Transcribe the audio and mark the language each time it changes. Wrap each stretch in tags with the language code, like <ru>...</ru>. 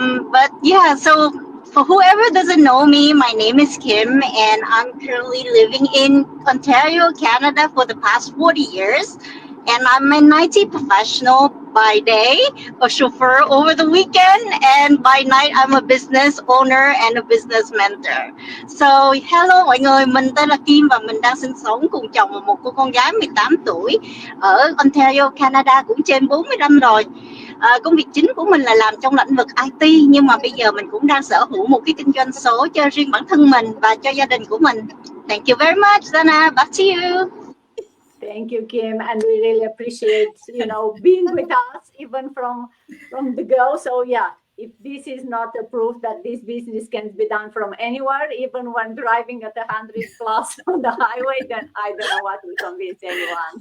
<en>But yeah, so for whoever doesn't know me, my name is Kim, and I'm currently living in Ontario, Canada for the past 40 years. And I'm an IT professional by day, a chauffeur over the weekend, and by night, I'm a business owner and a business mentor.</en> <vi>So, hello mọi người, mình tên là Kim và mình đang sinh sống cùng chồng và một cô con gái 18 tuổi ở Ontario, Canada cũng trên 40 năm rồi. Công việc chính của mình là làm trong lĩnh vực IT, nhưng mà bây giờ mình cũng đang sở hữu một cái kinh doanh số cho riêng bản thân mình và cho gia đình của mình.</vi> <en>Thank you very much, Dana. Back to you. Thank you, Kim, and we really appreciate being with us even from the go. So yeah, if this is not a proof that this business can be done from anywhere, even when driving at 100 plus on the highway, then I don't know what will convince anyone.</en>